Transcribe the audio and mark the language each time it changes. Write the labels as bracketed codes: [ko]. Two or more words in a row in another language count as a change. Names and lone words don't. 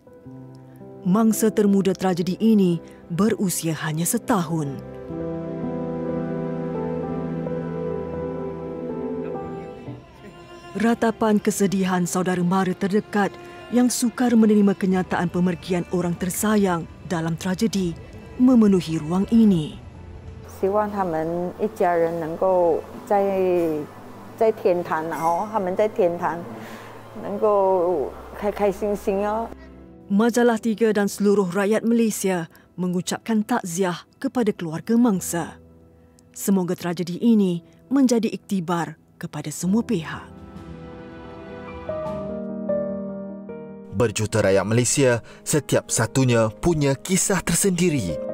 [ms] Mangsa termuda tragedi ini berusia hanya setahun. Ratapan kesedihan saudara mara terdekat yang sukar menerima kenyataan pemergian orang tersayang dalam tragedi memenuhi ruang ini. [zh] 希望他们一家人能够在天堂，然后他们在天堂能够开开心心哦。 [ms] Majalah 3 dan seluruh rakyat Malaysia mengucapkan takziah kepada keluarga mangsa. Semoga tragedi ini menjadi iktibar kepada semua pihak. Berjuta rakyat Malaysia, setiap satunya punya kisah tersendiri.